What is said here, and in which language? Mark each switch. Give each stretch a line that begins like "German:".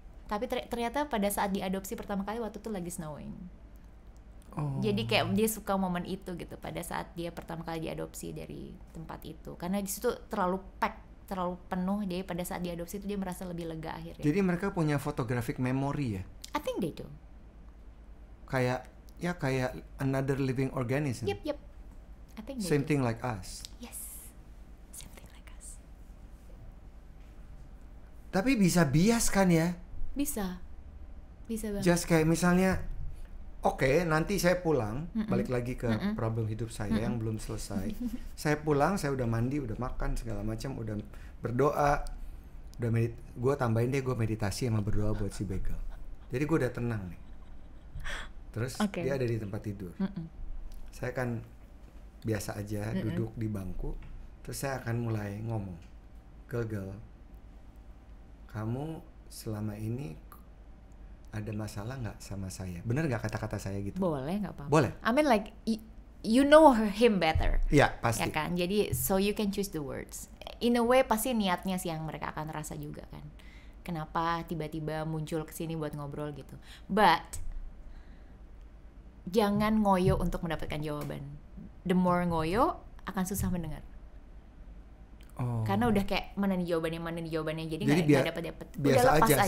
Indonesian: Tapi ternyata pada saat diadopsi pertama kali waktu itu lagi snowing. Jadi kayak dia suka momen itu gitu pada saat dia pertama kali diadopsi dari tempat itu, karena di situ terlalu terlalu penuh. Jadi pada saat diadopsi itu dia merasa lebih lega akhirnya. Jadi mereka punya photographic memory ya?
English: I think they do.
Indonesian: Kayak
English: another living organism. Yep. I think same thing like us. Yes, same thing like us.
Indonesian: Tapi bisa bias kan ya? Bisa banget. Just kayak misalnya, oke, nanti saya pulang, balik lagi ke problem hidup saya yang belum selesai. Saya pulang, saya udah mandi, udah makan segala macam, udah berdoa, gue tambahin deh gue meditasi sama berdoa buat si Bagel. Jadi gue udah tenang nih. Terus dia ada di tempat tidur. Saya kan biasa aja duduk di bangku, terus saya akan mulai ngomong, Gel, kamu selama ini ada masalah nggak sama saya? Bener nggak kata-kata saya gitu? Boleh, nggak apa-apa. Boleh.
English: I mean like you know him better.
Indonesian: Iya, pasti. Ya kan? Jadi
English: so you can choose the words. In a way
Indonesian: pasti niatnya sih yang mereka akan rasa juga kan. Kenapa tiba-tiba muncul kesini buat ngobrol gitu. But jangan ngoyo untuk mendapatkan jawaban. The more ngoyo akan susah mendengar. Karena udah kayak mana nih jawabannya, jadi nggak dapat. Udah lepas aja,